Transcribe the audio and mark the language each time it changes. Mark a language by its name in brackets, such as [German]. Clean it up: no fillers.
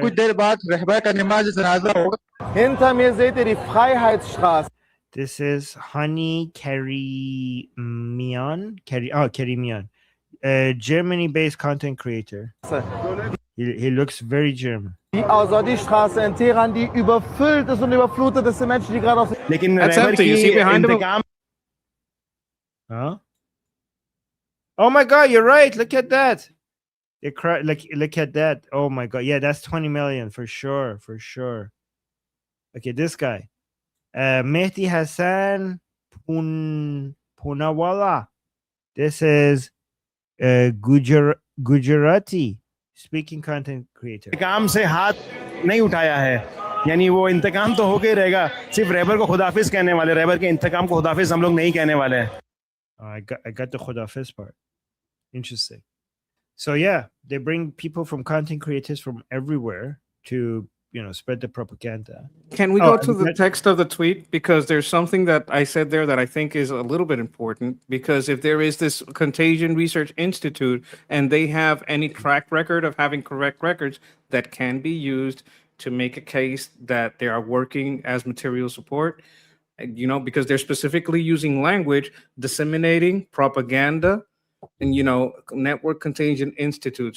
[German] Hinter mir seht ihr die Freiheitsstraße. [English] This is Hani Karimian, Germany-based content creator. He looks very German. [German] Die Azadi-Straße in Teheran, die überfüllt ist und überflutet ist, die Menschen, die gerade aus... [English] That's empty. You see behind him? Huh? Oh my God, you're right. Look at that. Look at that. Oh my God. Yeah, that's 20 million for sure. For sure. Okay, this guy. Mehdi Hassan Punawala. This is Gujarati speaking content creator. [Hindi] इंतकाम से हाथ नहीं उठाया है, यानी वो इंतकाम तो होके रहेगा, सिर्फ रैबर को खुदाफिज कहने वाले, रैबर के इंतकाम को खुदाफिज हम लोग नहीं कहने वाले हैं. [English] I got the Khudafiz part. Interesting. So yeah, they bring people from content creators from everywhere to, spread the propaganda. Can we go to the text of the tweet? Because there's something that I said there that I think is a little bit important. Because if there is this Contagion Research Institute and they have any track record of having correct records that can be used to make a case that they are working as material support, because they're specifically using language, disseminating propaganda, and Network Contagion Institute.